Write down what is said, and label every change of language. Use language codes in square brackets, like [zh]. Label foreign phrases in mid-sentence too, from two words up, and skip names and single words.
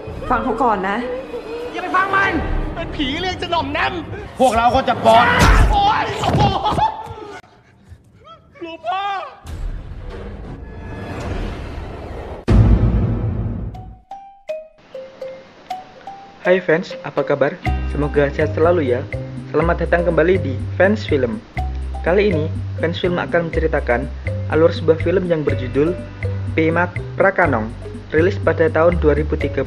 [th] ฟังเขาก่อนนะ อย่าไปฟังมันเป็นผีเรียกจะหน่อมแนม พวกเราก็จะปลอด โอ้ยโอ้โหหลวงพ่อ [id] Hai fans, apa kabar? Semoga sehat selalu ya. Selamat datang kembali di Fans Film. Kali ini, Fans Film akan menceritakan alur sebuah film yang berjudul Pemak Prakanong, rilis pada tahun 2013.